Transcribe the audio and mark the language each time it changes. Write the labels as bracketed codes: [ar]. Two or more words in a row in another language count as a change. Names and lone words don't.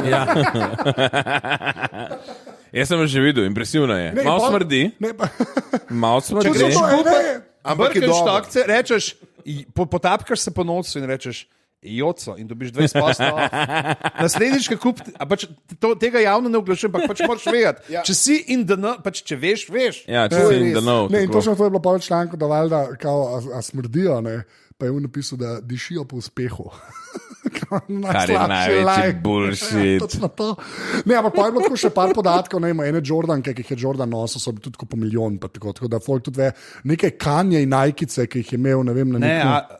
[sl] Jaz sem že videl, impresivno je. Malo smrdi. Malo smrdi. Če greš ampak Birkenstock, rečeš, potapkaš se po nocu in rečeš Joco in dobiš 20%. Naslednjič, pač tega javno ne oglašujem, ampak pač moraš vedeti. Če si [en] in the know, [sl] pač če veš. Ja, če si [en] in the know. [sl] Ne, in točno to je bilo pa v članku, da valjda, a smrdijo, pa je on napisal, da dišijo po uspehu. Kar je največji bullshit. Ne, ampak pa je bilo tako še par podatkov, ene Jordanke, ki jih je Jordan nosil, so bili tudi po milijon, tako da folk tudi ve, nekaj Kanye in Nike'ice, ki jih je imel, ne vem, na nekem.